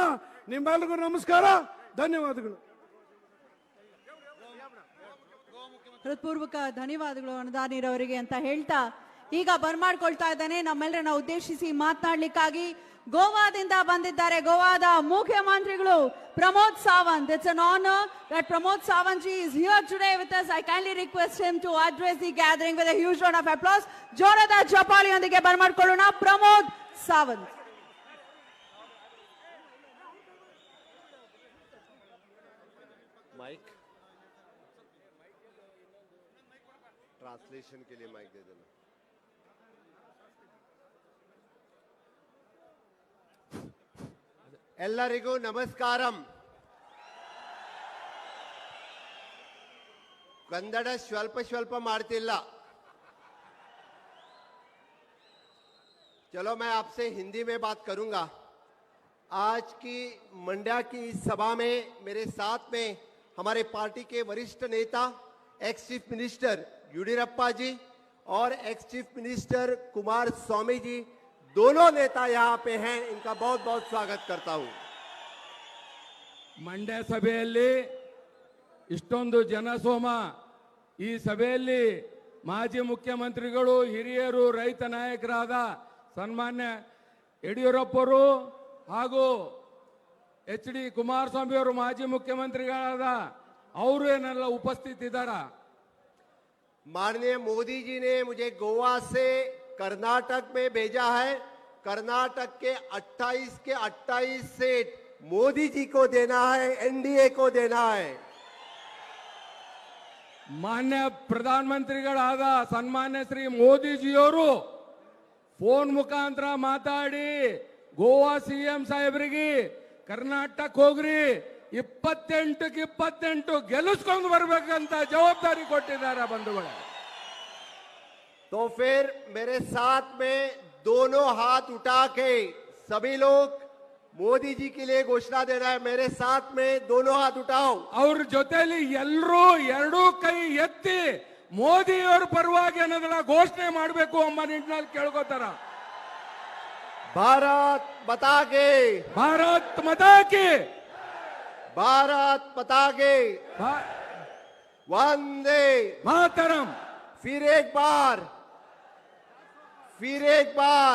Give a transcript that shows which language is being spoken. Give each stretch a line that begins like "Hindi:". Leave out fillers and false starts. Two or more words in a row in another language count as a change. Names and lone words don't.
Kannada: ನಿಮ್ಮೆಲ್ಲರಿಗೂ ನಮಸ್ಕಾರ, ಧನ್ಯವಾದಗಳು. ಹೃತ್ಪೂರ್ವಕ ಧನ್ಯವಾದಗಳು ಅನುದಾನಿರವರಿಗೆ ಅಂತ ಹೇಳ್ತಾ ಈಗ ಬರ್ಮಾಡ್ಕೊಳ್ತಾ ಇದ್ದಾನೆ ನಮ್ಮೆಲ್ಲರನ್ನ ಉದ್ದೇಶಿಸಿ ಮಾತನಾಡ್ಲಿಕ್ಕಾಗಿ ಗೋವಾದಿಂದ ಬಂದಿದ್ದಾರೆ ಗೋವಾದ ಮುಖ್ಯಮಂತ್ರಿಗಳು ಪ್ರಮೋದ್ ಸಾವಂತ್.
English: It's an honor that Pramod Sawant ji is here today with us. I kindly request him to address the gathering with a huge round of applause.
Kannada: ಜೋರದ ಚಪ್ಪಾಳಿಯೊಂದಿಗೆ ಬರ್ಮಾಡ್ಕೊಳ್ಳೋಣ ಪ್ರಮೋದ್ ಸಾವಂತ್.
English: mic translation
Hindi: के लिए माइक दे देना.
Kannada: ಎಲ್ಲರಿಗೂ ನಮಸ್ಕಾರಂ. ಕನ್ನಡ ಸ್ವಲ್ಪ ಸ್ವಲ್ಪ ಮಾಡ್ತಿಲ್ಲ.
Hindi: चलो मैं आपसे हिंदी में बात करूंगा. आज की मंड्या की इस सभा में मेरे साथ में हमारे पार्टी के वरिष्ठ नेता
English: ex chief minister
Hindi: येडियुरप्पा जी और
English: ex chief minister
Hindi: कुमार स्वामी जी दोनों नेता यहाँ पे हैं. इनका बहुत बहुत स्वागत करता हूँ.
Kannada: ಮಂಡ್ಯ ಸಭೆಯಲ್ಲಿ ಇಷ್ಟೊಂದು ಜನಸೋಮ, ಈ ಸಭೆಯಲ್ಲಿ ಮಾಜಿ ಮುಖ್ಯಮಂತ್ರಿಗಳು, ಹಿರಿಯರು, ರೈತ ನಾಯಕರಾದ ಸನ್ಮಾನ್ಯ ಯಡಿಯೂರಪ್ಪರು ಹಾಗೂ ಎಚ್ ಡಿ ಕುಮಾರಸ್ವಾಮಿ ಅವರು ಮಾಜಿ ಮುಖ್ಯಮಂತ್ರಿಗಳಾದ ಅವರು ಏನೆಲ್ಲ ಉಪಸ್ಥಿತಿದ್ದಾರ.
Hindi: माननीय मोदी जी ने मुझे गोवा से कर्नाटक में भेजा है. कर्नाटक के 28 सीट मोदी जी को देना है, एनडीए को देना है.
Kannada: ಮಾನ್ಯ ಪ್ರಧಾನಮಂತ್ರಿಗಳಾದ ಸನ್ಮಾನ್ಯ ಶ್ರೀ ಮೋದಿಜಿಯವರು ಫೋನ್ ಮುಖಾಂತರ ಮಾತಾಡಿ ಗೋವಾ ಸಿಎಂ ಸಾಹೇಬರಿಗೆ ಕರ್ನಾಟಕ ಹೋಗ್ರಿ 28ಕ್ಕೆ 28 ಗೆಲ್ಲಿಸ್ಕೊಂಡು ಬರ್ಬೇಕಂತ ಜವಾಬ್ದಾರಿ ಕೊಟ್ಟಿದ್ದಾರೆ ಬಂಧುಗಳೇ.
Hindi: तो फिर मेरे साथ में दोनों हाथ उठा के सभी लोग मोदी जी के लिए घोषणा दे रहा है. मेरे साथ में दोनों हाथ उठाओ.
Kannada: ಅವ್ರ ಜೊತೆಲಿ ಎಲ್ಲರೂ ಎರಡೂ ಕೈ ಎತ್ತಿ ಮೋದಿಯವರ ಪರವಾಗಿ ಅನ್ನೋದನ್ನ ಘೋಷಣೆ ಮಾಡಬೇಕು ಎಂಬ ನಿಟ್ಟಿನಲ್ಲಿ ಕೇಳ್ಕೋತಾರ.
Hindi: भारत बता के, भारत माता की, भारत बता के, वंदे ಮಾತರಂ. फिर एक बार, फिर एक बार,